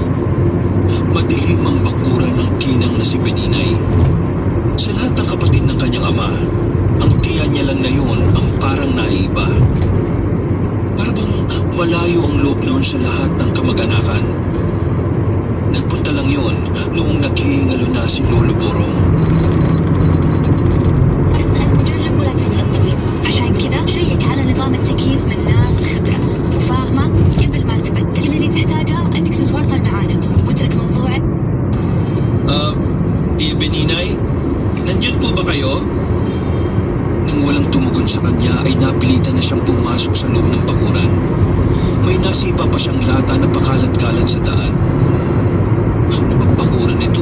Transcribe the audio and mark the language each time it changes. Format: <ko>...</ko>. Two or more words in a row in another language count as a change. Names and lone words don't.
<tl>Madilim ang bakuran ng ginang na si Beninay. Sa lahat ng kapatid ng kanyang ama, ang tiya niya lang na yun ang parang naiba. Parang malayo ang loob noon sa lahat ng kamag-anakan. Nagpunta lang yun noong naghihingalo na si Lolo Borong.</tl> <ar>اسأل مجرب ولا تسأل طبيب عشان كذا شيك على نظام التكييف من ناس خبرة وفاهمة قبل ما تبدل. كل اللي تحتاجه انك تتواصل معانا واترك موضوع.</ar> <tl>Tiya Beninay, nandiyan po ba kayo? Nang walang tumugon sa kanya ay napilitan na siyang pumasok sa loob ng bakuran. May nasipa pa siyang lata na pakalat-kalat sa daan. Ano bang bakuran ito?</tl>